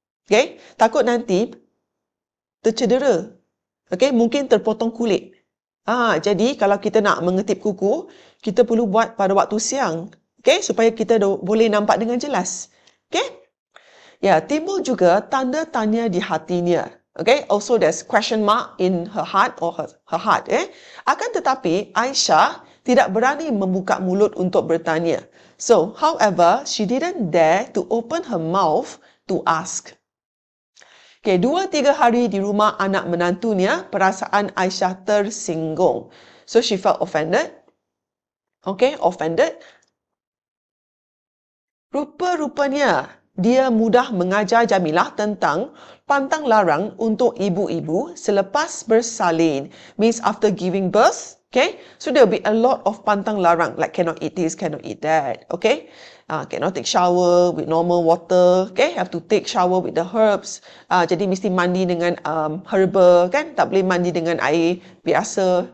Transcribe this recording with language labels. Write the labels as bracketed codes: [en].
[ms] Okay? Takut nanti tercedera. Okay? Mungkin terpotong kulit. Jadi, kalau kita nak mengintip kuku, kita perlu buat pada waktu siang. Okay? Supaya kita boleh nampak dengan jelas. Okay? Ya, timbul juga tanda tanya di hatinya. Okay? [en] Also, there's question mark in her heart or her heart. [ms] Akan tetapi, Aisyah tidak berani membuka mulut untuk bertanya. [en] So, however, she didn't dare to open her mouth to ask. [ms] Okay, 2-3 hari di rumah anak menantunya, perasaan Aisyah tersinggung. [en] So, she felt offended. Okay, offended. [ms] Rupa-rupanya, dia mudah mengajar Jamilah tentang pantang larang untuk ibu-ibu selepas bersalin. [en] Means after giving birth. Okay, so there will be a lot of pantang larang, like cannot eat this, cannot eat that. Okay, cannot take shower with normal water. Okay, have to take shower with the herbs. [ms] Jadi mesti mandi dengan herbal, kan? Tak boleh mandi dengan air biasa.